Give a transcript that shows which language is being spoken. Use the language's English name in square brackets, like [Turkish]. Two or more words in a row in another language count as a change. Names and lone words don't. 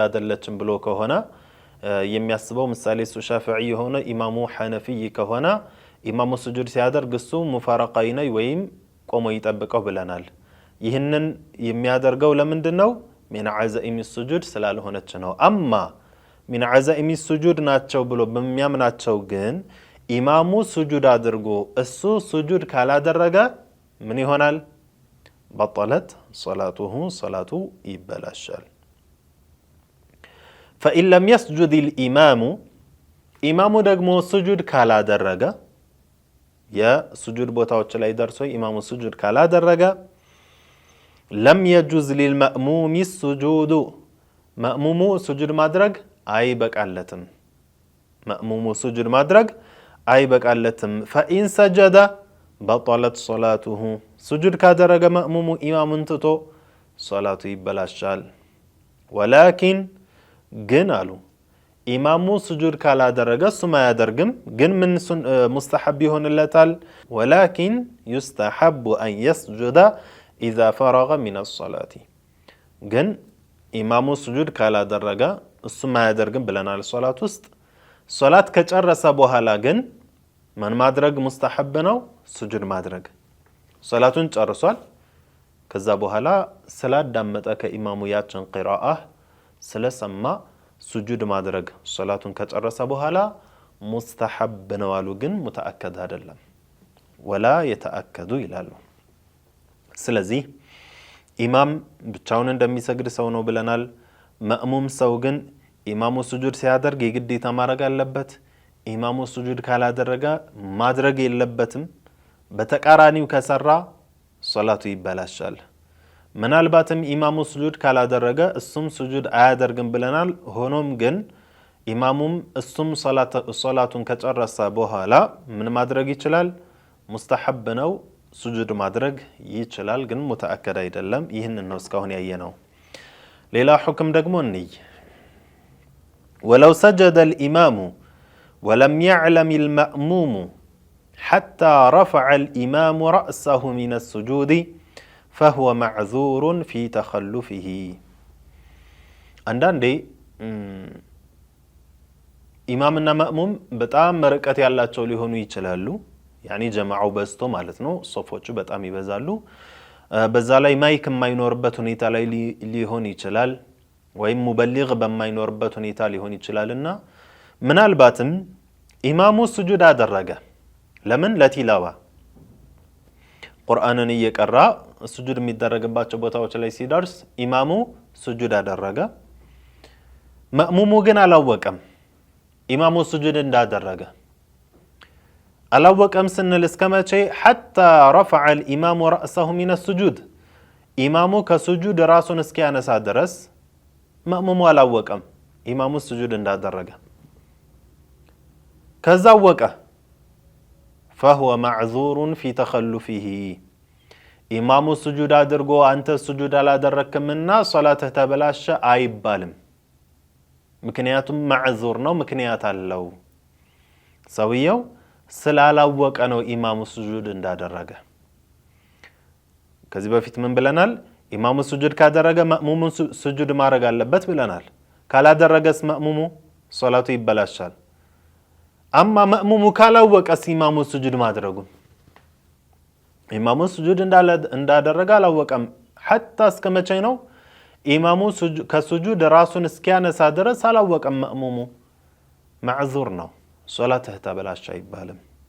[Amharic] አይደለችም ብሎ ከሆነ የሚያስበው ምሳሌ እሱ ሻፊዒ የሆነ ኢማሙ ሐነፊይ ከሆነ ኢማሙ ስጁድ ሲያደርግ እሱ ሙፋረቃይነ ወይም ቆሞ ይጠብቀው ብለናል ይህንን የሚያደርገው ለምንድነው [Arabic] من عزائم سجود [Amharic] ስላልሆነች ነው [Arabic] أما من عزائم سجود [Amharic] ናቸው ብሎ በሚያምናቸው ግን ኢማሙ ስጁድ አድርጎ እሱ ስጁድ ካላደረገ ምን ይሆናል [Arabic] بطلت صلاته صلاة [Amharic] ይበላሻል [Arabic] فإن لم يسجد الإمام [Amharic] ኢማሙ ደግሞ ስጁድ ካላደረገ የስጁድ ቦታዎች ላይ ደርሶ ኢማሙ ስጁድ ካላደረገ [Arabic] لم يجوز للمأموم السجود مأموم سجود [Amharic] ማድረግ አይበቃለትም [Arabic] مأموم سجود [Amharic] ማድረግ አይበቃለትም [Arabic] فإن سجد بطلت صلاته [Amharic] سجود ካደረገ مأموم ኢማሙን ትቶ ሶላቱ ይበላሻል ولكن ግን አሉ ኢማሙ ስጁድ ካላደረገ እሱም አያደርግም ግን ምን ሙስተሐብ ይሆንለታል [Arabic] ولكن يستحب أن يسجد إذا فرغ من الصلاة [Amharic] ግን ኢማሙ ስጁድ ካላደረገ እሱም አያደርግም ብለናል ሶላት ውስጥ ሶላት ከጨረሰ በኋላ ግን ማን ማድረግ ሙስተሐብ ነው ስጁድ ማድረግ ሶላቱን ጨርሷል ከዛ በኋላ ስላዳመጠ ከኢማሙ ያችን ቂራአ ስለሰማ ስጁድ ማድረግ ሶላቱን ከጨረሰ በኋላ ሙስተሐብ ነው አሉ ግን ሙተአከድ አይደለም [Arabic] ولا يتأكد [Amharic] ይላሉ ስለዚህ ኢማም ብቻውን እንደሚሰግድ ሰው ነው ብለናል ማእሙም ሰው ግን ኢማሙ ስጁድ ሲያደርግ የግዴታ ማድረግ አለበት ኢማሙ ስጁድ ካላደረገ ማድረግ የለበትም በተቃራኒው ከሰራ ሶላቱ ይበላሻል ምናልባትም ኢማሙ ስጁድ ካላደረገ እሱም ስጁድ አያደርግም ብለናል ሆኖም ግን ኢማሙም እሱም ሶላቱን ከጨረሰ በኋላ ምን ማድረግ ይችላል ሙስተሐብ ነው ስጁድ ማድረግ ይችላል ግን ሙተአከድ አይደለም ይህንን ነው እስካሁን ያየነው ሌላ ሁክም ደግሞ እንይ [Arabic] ولو سجد الإمام ولم يعلم المأموم حتى رفع الإمام رأسه من السجود فهو معذور في تخلفه عندنا إمامنا مأموم [Amharic] በጣም ርቀት ያላቸው ሊሆኑ ይችላሉ [Arabic] يعني جماعው [Amharic] በዝቶ ማለት ነው ሶፎቹ በጣም ይበዛሉ በዛ ላይ ማይክ የማይኖርበት ሁኔታ ላይ ሊሆን ይችላል ወይም ሙበሊግ በማይኖርበት ሁኔታ ሊሆን ይችላልና ምናልባትም ኢማሙ ስጁድ አደረገ ለምን ለቲላዋ ቁርአንን እየቀራ ስጁድ የሚደረግባቸው ቦታዎች ላይ ሲደርስ ኢማሙ ስጁድ አደረገ ማእሙሙ ግን አላወቀም ኢማሙ ስጁድ እንዳደረገ አላወቀም ስንል እስከመቼ [Arabic] حتى رفع الإمام رأسه من السجود [Amharic] ኢማሙ ከስጁድ ራሱን እስኪያነሳ ድረስ ማእሙሙ አላወቀም ኢማሙ ስጁድ እንዳደረገ ከዛ ወቀ [Arabic] فهو معذور في تخلفه [Amharic] ኢማሙ ስጁድ አድርጎ አንተ ስጁድ አላደረክምና ሶላትህ ተበላሸ አይባልም ምክንያቱም ማዕዙር ነው ምክንያት አለው ሰውየው ስላላወቀ ነው ኢማሙ ስጁድ እንዳደረገ ከዚህ በፊት ምን ብለናል ኢማሙ ስጁድ ካደረገ ማእሙሙ ስጁድ ማድረግ አለበት ብለናል ካላደረገስ ማእሙሙ ሶላቱ ይበላሻል አማ ማእሙሙ ካላወቀስ ኢማሙ ስጁድ ማድረጉ ኢማሙ ስጁድ እንዳደረገ አላወቀም حتى እስከመቼ ነው ኢማሙ ከስጁድ ራሱን እስኪያነሳ ድረስ አላወቀም ማእሙሙ ማዕዙር ነው ሶላትህ ተበላሸ አይባልም